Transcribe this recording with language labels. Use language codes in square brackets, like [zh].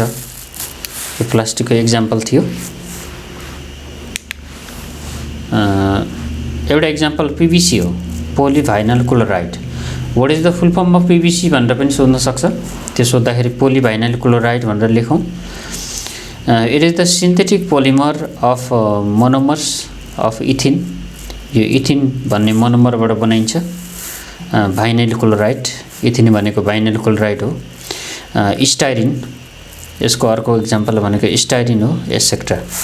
[ne] यो प्लास्टिकको एक्जाम्पल थियो। एउटा एक्जाम्पल PVC हो, polyvinyl chloride. [en] What is the full form of PVC [ne] भनेर पनि सोध्न सक्छ। त्यो सोध्दाखेरि polyvinyl chloride भनेर लेखौं। [en] It is the synthetic polymer of monomers of ethene. [ne] यो इथिन भन्ने मोनोमरबाट बनाइन्छ। vinyl chloride, इथिन भनेको vinyl chloride हो। स्टाइरिन, यसको अर्को एक्जाम्पल भनेको स्टाइरिन हो, एसेक्ट्रा।